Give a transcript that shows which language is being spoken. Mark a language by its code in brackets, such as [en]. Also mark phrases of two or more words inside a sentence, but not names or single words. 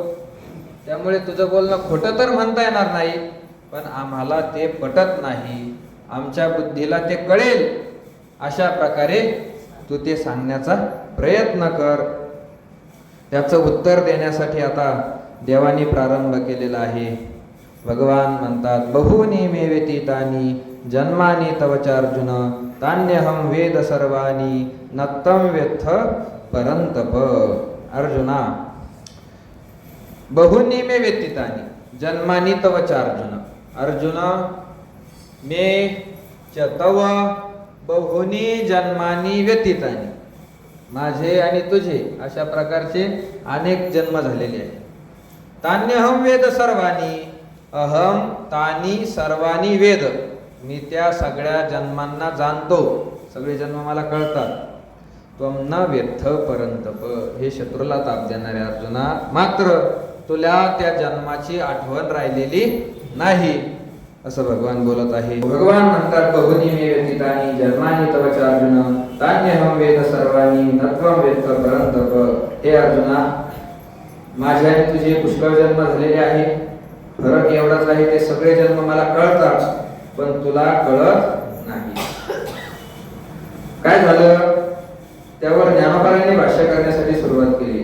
[mr] त्यामुळे तुझं बोलणं खोटं तर म्हणता येणार नाही, पण आम्हाला ते पटत नाही. आमच्या बुद्धीला ते कळेल अशा प्रकारे तू ते सांगण्याचा प्रयत्न कर. त्याचं उत्तर देण्यासाठी आता देवानी प्रारंभ केलेला आहे. भगवान म्हणतात [sa] बहूनि मे व्यतीतानि जन्मानि तव चार्जुन तान्यहं वेद सर्वाणि न त्वं वेत्थ परन्तप. अर्जुना बहूनि मे व्यतीतानि जन्मानि तव चार्जुन. अर्जुन मे च तव बहूनि जन्मानि व्यतीतानि. [mr] माझे आणि तुझे अशा प्रकारचे अनेक जन्म झालेले आहेत. [sa] तान्यहं वेद सर्वाणि अहम तानी सर्वाणी वेद. [mr] मी त्या सगळ्या जन्मांना जाणतो, सगळे जन्म मला कळतात. [sa] त्वं न वेत्थ परन्तप. [mr] हे शत्रूला ताप देणारे अर्जुना, मात्र तुला त्या जन्माची आठवण राहिलेली नाही असं भगवान बोलत आहे. भगवान म्हणतात [sa] बहूनि मे व्यतीतानि जन्मानि तव चार्जुन तान्यहं वेद सर्वाणि न त्वं वेत्थ परन्तप. [mr] हे अर्जुना, माझे आणि तुझे पुष्कळ जन्म झालेले आहे. फरक एवढाच आहे, ते सगळे जन्म मला कळतात पण तुला कळत नाही. काय झालं? त्यावर ज्ञानोबारांनी भाष्य करण्यासाठी सुरुवात केली.